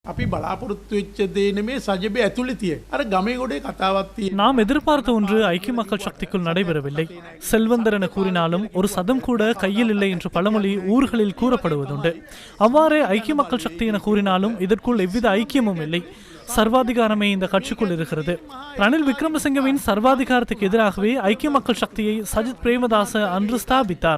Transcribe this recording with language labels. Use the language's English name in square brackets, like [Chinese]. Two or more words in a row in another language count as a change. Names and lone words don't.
[Sinhala] අපි බලාපොරොත්තු වෙච්ච දේ නෙමේ සජිබේ ඇතුලේ තියෙන. අර ගමේ ගොඩේ කතාවක් තියෙන. [Tamil] நாம் எதிர்பார்த்த ஒன்று ஐக்கிய மக்கள் சக்திக்குள் நடைபெறவில்லை. செல்வந்தர் என கூறினாலும் ஒரு சதம் கூட கையில் இல்லை என்று பழமொழி ஊர்களில் கூறப்படுவதுண்டு. அவ்வாறே ஐக்கிய மக்கள் சக்தி என கூறினாலும் இதற்குள் எவ்வித ஐக்கியமும் இல்லை. சர்வாதிகாரமே இந்த கட்சிக்குள் இருக்கிறது. ரணில் விக்ரமசிங்கவின் சர்வாதிகாரத்துக்கு எதிராகவே ஐக்கிய மக்கள் சக்தியை சஜித் பிரேமதாச அன்று ஸ்தாபித்தார்.